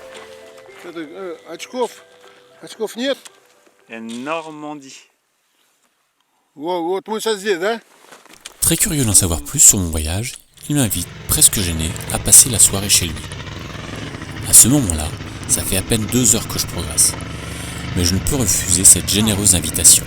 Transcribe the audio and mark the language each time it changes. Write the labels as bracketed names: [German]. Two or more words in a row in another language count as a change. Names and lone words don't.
[Russian] Очков нет? Normandie. Вот мы сейчас здесь, да? [French] Très curieux d'en savoir plus sur mon voyage, il m'invite, presque gêné, à passer la soirée chez lui. À ce moment-là, ça fait à peine 2 heures que je progresse, mais je ne peux refuser cette généreuse invitation.